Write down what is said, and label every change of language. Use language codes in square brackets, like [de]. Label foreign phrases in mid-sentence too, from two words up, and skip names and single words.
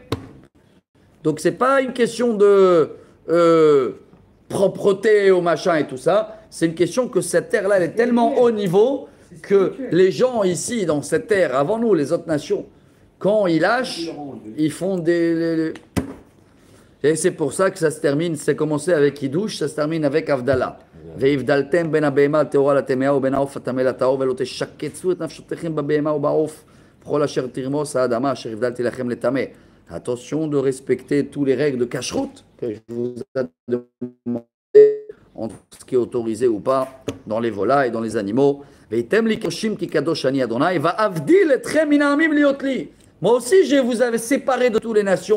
[fr] Donc c'est pas une question de propreté au machin et tout ça. C'est une question que cette terre-là, elle est tellement haut niveau que les gens ici, dans cette terre, avant nous, les autres nations, quand ils lâchent, ils font des... Et c'est pour ça que ça se termine, c'est commencé avec Hidush, ça se termine avec Avdallah. [he] והבדלתם בין הבהמה הטהורה לטמאה ובין העוף הטמא לטהור ולא תשקצו את נפשותיכם בבהמה ובעוף בכל אשר תרמוס האדמה אשר הבדלתי לכם לטמא. [fr] Attention de respecter tous les règles de cacheroute que je vous ai demandé entre ce qui est autorisé ou pas dans les volailles et dans les animaux. Moi aussi, je vous avais séparé de toutes les nations.